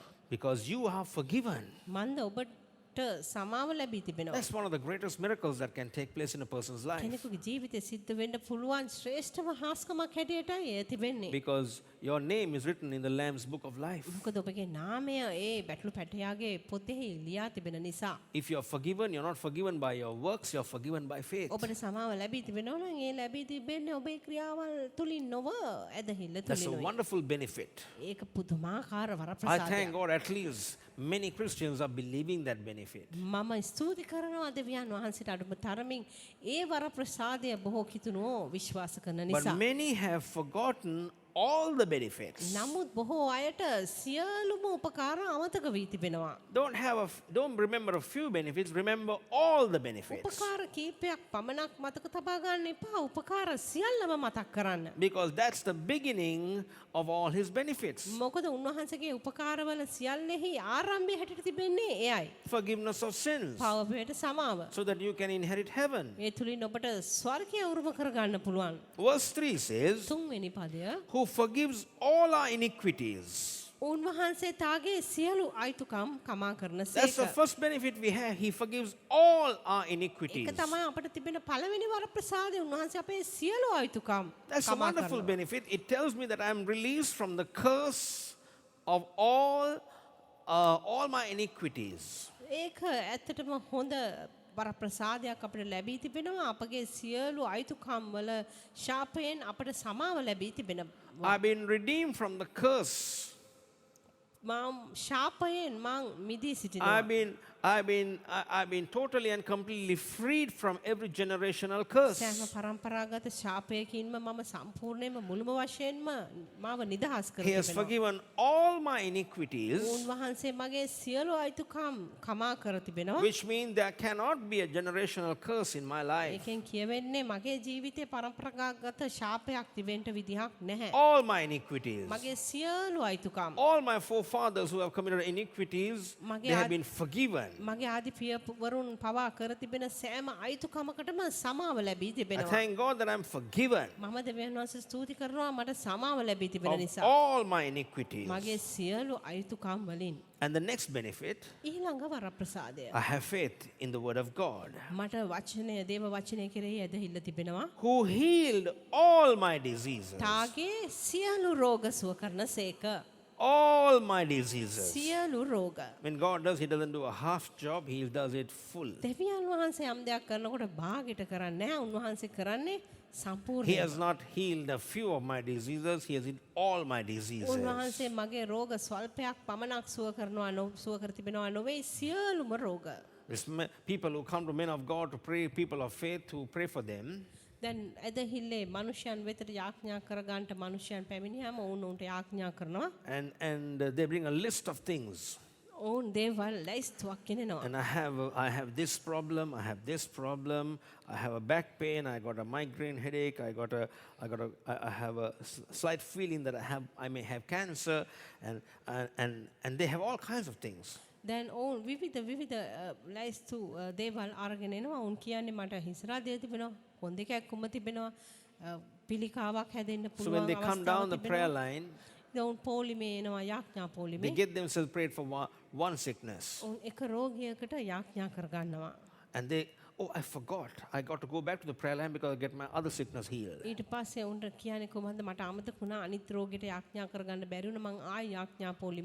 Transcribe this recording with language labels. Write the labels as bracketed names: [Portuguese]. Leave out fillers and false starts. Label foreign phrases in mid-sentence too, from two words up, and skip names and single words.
[English] Because you are forgiven. [Sinhala] මන්ද ඔබට සමාව ලැබී තිබෙනවා. [English] That's one of the greatest miracles that can take place in a person's life. [Sinhala] කෙනෙකුගේ ජීවිතේ සිද්ධ වෙන්න පුළුවන් ශ්‍රේෂ්ඨම හාස්කමක් හැටියටයි ඒ තිබෙන්නේ. [English] Because your name is written in the Lamb's book of life. [Sinhala] මොකද ඔබගේ නාමය ඒ බැටළු පැටියාගේ පොතෙහි ලියා තිබෙන නිසා. [English] If you're forgiven, you're not forgiven by your works, you're forgiven by faith. [Sinhala] ඔබට සමාව ලැබී තිබෙනවා නම් ඒ ලැබී තිබෙන්නේ ඔබේ ක්‍රියාවල් තුලින් නොව ඇදහිල්ල [English] That's a [Sinhala] තුලිනුයි. [English] wonderful benefit. [Sinhala] ඒක පුදුමාකාර [English] I [Sinhala] වරප්‍රසාදයක්. [English] thank God at least many Christians are believing that benefit. [Sinhala] මම ස්තුති කරනවා දෙවියන් වහන්සේට අඩුම තරමින් ඒ වරප්‍රසාදය බොහෝ කිතුණෝ විශ්වාස කරන [English] But [Sinhala] නිසා. [English] many have forgotten all the benefits. [Sinhala] නමුත් බොහෝ අයට සියලුම උපකාර අමතක වී තිබෙනවා. [English] Don't remember a few benefits, remember all the benefits. [Sinhala] උපකාර කීපයක් පමණක් මතක තබා ගන්න එපා. උපකාර සියල්ලම මතක් කරන්න. [English] Because that's the beginning of all his benefits. [Sinhala] මොකද උන්වහන්සේගේ උපකාරවල සියල්ලෙහි ආරම්භය හැටියට තිබෙන්නේ එයයි. [English] Forgiveness of sins, [Sinhala] පවපේට සමාව. [English] so that you can inherit heaven. [Sinhala] ඒ තුලින් ඔබට ස්වර්ගය උරුම කරගන්න පුළුවන්. [English] Verse 3 says, [Sinhala] තුන්වෙනි පදය [English] who forgives all our iniquities. [Sinhala] උන්වහන්සේ තාගේ සියලු අයිතුකම් කමා කරන [English] That's the [Sinhala] සේක. [English] first benefit we have. He forgives all our iniquities. [Sinhala] ඒක තමයි අපට තිබෙන පළවෙනි වරප්‍රසාදය. උන්වහන්සේ අපේ සියලු අයිතුකම් [English] That's a [Sinhala] කමා [English] wonderful [Sinhala] කරනවා. [English] benefit. It tells me that I'm released from the curse of all my iniquities. [Sinhala] ඒක ඇත්තටම හොඳ වරප්‍රසාදයක් අපිට ලැබී තිබෙනවා. අපගේ සියලු අයිතුකම් වල ශාපයෙන් අපට සමාව ලැබී තිබෙනවා. [English] I've been redeemed from the curse. [Sinhala] මම ශාපයෙන් මං මිදී සිටිනවා. [English] I've been totally and completely freed from every generational curse. [Sinhala] සෑම පරම්පරාගත ශාපයකින්ම මම සම්පූර්ණයෙන්ම මුළුම වශයෙන්ම මාව නිදහස් කර [English] He has [Sinhala] තිබෙනවා. [English] forgiven all my iniquities, [Sinhala] උන්වහන්සේ මගේ සියලු අයිතුකම් කමා කර තිබෙනවා. [English] which means there cannot be a generational curse in my life. [Sinhala] ඒකෙන් කියවෙන්නේ මගේ ජීවිතේ පරම්පරාගත ශාපයක් තිබෙන්න විදිහක් නැහැ. [English] All my iniquities. [Sinhala] මගේ සියලු අයිතුකම් [English] All my forefathers who have committed iniquities, they have been forgiven. [Sinhala] මගේ ආදි පියවරුන් පවා කර තිබෙන සෑම අයිතුකමකටම සමාව ලැබී [English] I [Sinhala] තිබෙනවා. [English] thank God that I'm forgiven [Sinhala] මම දෙවියන් වහන්සේ ස්තුති කරනවා මට සමාව ලැබී තිබෙන [English] of [Sinhala] නිසා. [English] all my iniquities. [Sinhala] මගේ සියලු අයිතුකම් වලින් [English] And the next benefit, [Sinhala] ඊළඟ වරප්‍රසාදය. [English] I have faith in the word of God, [Sinhala] මට වචනය දේව වචනය කෙරෙහි ඇදහිල්ල තිබෙනවා. [English] who healed all my diseases. [Sinhala] තාගේ සියලු රෝග සුව කරන සේක. [English] All my diseases. [Sinhala] සියලු රෝග. [English] When God does, He doesn't do a half job, He does it full. [Sinhala] දෙවියන් වහන්සේ යම් දෙයක් කරනකොට භාගයට කරන්නේ නැහැ. උන්වහන්සේ කරන්නේ [English] He [Sinhala] සම්පූර්ණයෙන්. [English] has not healed a few of my diseases, He has healed all my diseases. [Sinhala] උන්වහන්සේ මගේ රෝග ස්වල්පයක් පමණක් සුව කරනවා සුව කර තිබෙනවා නොවේ සියලුම රෝග. [English] There's people who come to men of God to pray, people of faith who pray for them. [Sinhala] දැන් ඇදහිල්ලේ මනුෂ්‍යයන් වෙතට යාඥා කරගන්නට මනුෂ්‍යයන් පැමිණියාම ඔවුන් උන්ට යාඥා කරනවා. [English] And they bring a list of things. [Sinhala] ඔවුන් දේවල් ලයිස්තුවක් ගෙනෙනවා. [English] And I have this problem, I have this problem, I have a back pain, I got a migraine headache, I have a slight feeling that I may have cancer, and they have all kinds of things. [Sinhala] දැන් ඔවුන් විවිධ ලයිස්තු දේවල් අරගෙන එනවා. ඔවුන් කියන්නේ මට හිසරාදේ තිබෙනවා, කොන්දේකයක් කුම තිබෙනවා, පිළිකාවක් හැදෙන්න [English] So when [Sinhala] පුළුවන් [English] they come down the prayer line, [Sinhala] ඔවුන් පොලිමේ එනවා යාඥා [English] they [Sinhala] පොලිමේ. [English] get themselves prayed for one sickness. [Sinhala] ඔවුන් එක රෝගියකට යාඥා කරගන්නවා. [English] And they oh, I forgot. I got to go back to the prayer line because I get my other sickness healed. [Sinhala] ඊට පස්සේ උන්ට කියන්නේ කොහොමද මට අමතක වුණා අනිත් රෝගෙට යාඥා කරගන්න බැරි වුණා මං ආයි යාඥා පොලිමට